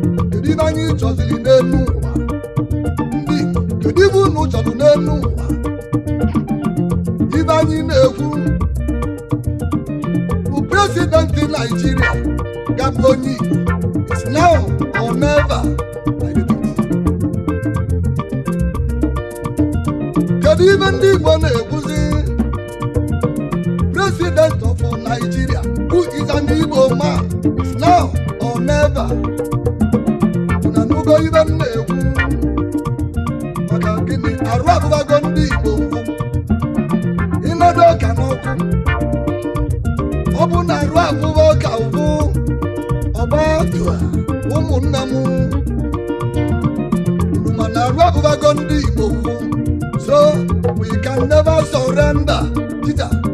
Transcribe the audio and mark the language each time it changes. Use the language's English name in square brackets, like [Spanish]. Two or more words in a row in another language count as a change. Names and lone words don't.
[Igbo] Kedu ibe anyị chọziri n'elu ụwa? Ndị Igbo, kedu ibe unu chọrọ n'elu ụwa? Ibe anyị na-ekwu bụ president Nigeria ga-abụ onye Igbo. [English] It's now or never. [Igbo] Kedu ibe ndị Igbo na-ekwuzi? [English] President of Nigeria, who is an Igbo man, is now or never. [Igbo] Unu anụgo ibe m na-ekwu? Maka gịnị? Arụ abụbago ndị Igbo. Ịnọdụ ọka n'ọkụ. Ọ bụ na arụ abụba ọka ụbụ. Ọgba dụa, ụmụnne m. Unu ma na arụ abụbago ndị Igbo ụbụ. [English] So, we can never surrender. Peter.